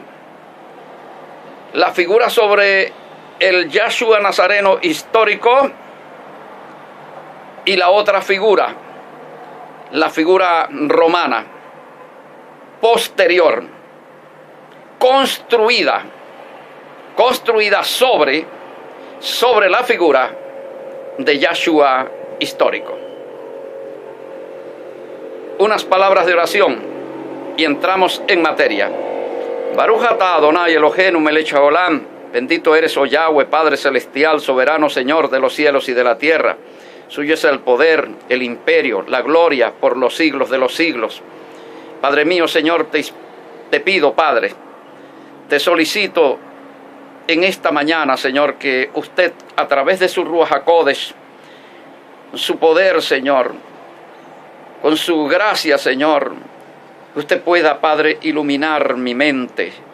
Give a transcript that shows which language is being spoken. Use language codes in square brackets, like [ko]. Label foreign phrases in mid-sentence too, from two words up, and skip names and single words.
[es] La figura sobre el Yahshua Nazareno histórico y la otra figura, la figura romana, posterior, construida sobre la figura de Yahshua histórico. Unas palabras de oración y entramos en materia. [he] ברוך אתה אדוני אלוהינו מלך העולם. [es] Bendito eres, oh Yahweh, Padre celestial, soberano Señor de los cielos y de la tierra. Suyo es el poder, el imperio, la gloria por los siglos de los siglos. Padre mío, Señor, te pido, Padre, te solicito en esta mañana, Señor, que usted, a través de su [he] רוח הקודש, [es] su poder, Señor, con su gracia, Señor, usted pueda, Padre, iluminar mi mente